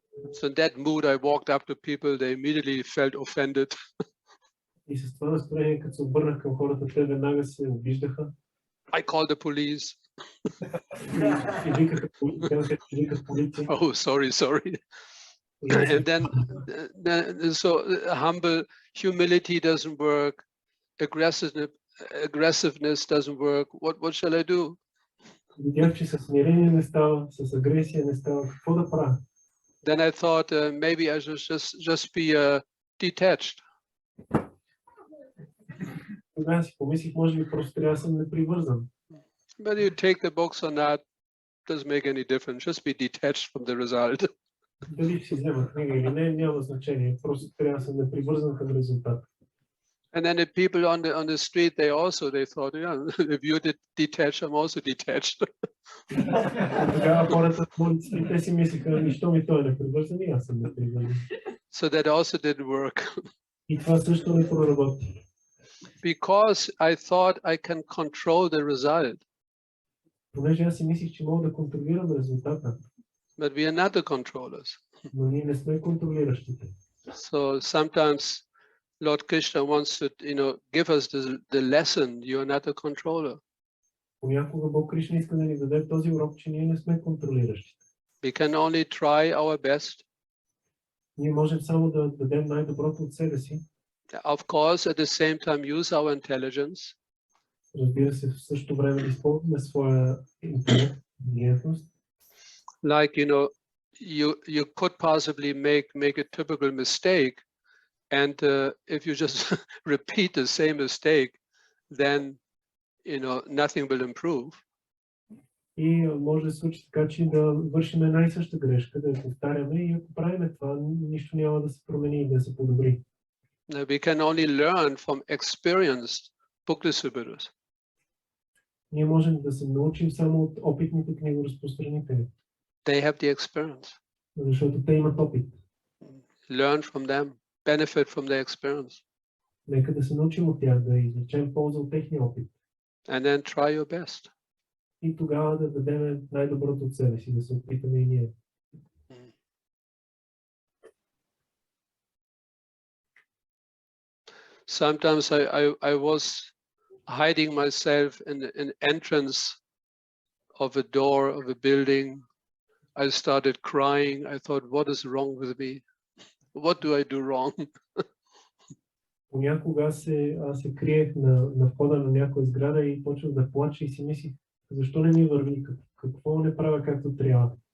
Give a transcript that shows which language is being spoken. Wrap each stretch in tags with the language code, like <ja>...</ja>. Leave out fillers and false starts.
<en>So in that mood, I walked up to people. They immediately felt offended.</en> <bg>И с това настроение, като се обърнах към хората, те веднага се обиждаха.</bg> <en>I called the police.</en> <bg>И викаха полиция.</bg> <en>Oh, sorry. And then so humble humility doesn't work. Aggressiveness doesn't work. What shall I do?</en> <bg>Видях, че със смирение не става, с агресия не става. Какво да правя?</bg> <en>Then I thought maybe I should just be detached.</en> <bg>Тогава си помислих, може би просто трябва да съм непривързан.</bg> <en>Whether you take the books or not doesn't make any difference. Just be detached from the result.</en> <bg>Дали ще си взема книга или не, няма значение. Просто трябва да съм непривързан към резултата.</bg> <en>And then the people on the street, they thought, yeah, if you're detached, I'm also detached.</en> <bg>Тогава хората в улиците, те си мислиха, нищо ми той е непривързан и аз съм непривързан.</bg> <en>So that also didn't work.</en> <bg>И това също не проработи.</bg> <en>Because I thought I can control the result.</en> <bg>Понеже аз си мислих, че мога да контролирам резултата.</bg> <en>But we are not the controllers.</en> <bg>Но ние не сме контролиращите.</bg> <en>So sometimes Lord Krishna wants to, give us the lesson. You are not a controller.</en> <bg>Понякога Бог Кришна иска да ни даде този урок, че ние не сме контролиращите.</bg> <en>We can only try our best.</en> <bg>Ние можем само да дадем най-доброто от себе си.</bg> <en>Of course, at the same time, use our intelligence.</en> <bg>Разбира се, в същото време да използваме своя интелект, интелигентност.</bg> <en>Like, you could possibly make a typical mistake. And if you just repeat the same mistake, then, nothing will improve.</en> <bg>И може да се случи така, че да вършим една и съща грешка, да я повтаряме, и ако правим това, нищо няма да се промени и да се подобри.</bg> <en>We can only learn from experienced book distributors.</en> <bg>Ние можем да се научим само от опитните книгоразпространители.</bg> <en>They have the experience.</en> <bg>Защото те имат опит.</bg> <en>Learn from them, benefit from their experience.</en> <bg>Нека да се научим от тях, да извлечем полза от техния опит.</bg> <en>And then try your best.</en> <bg>И тогава да дадем най-доброто от себе си, да се опитаме и ние.</bg> <en>Sometimes I was hiding myself in an entrance of a door of a building. I started crying. I thought, what is wrong with me? What do I do wrong?</en> <bg>Понякога аз се криех на входа на някоя сграда и почвах да плача и си мислих, защо не ми върви, какво не правя както трябва.</bg>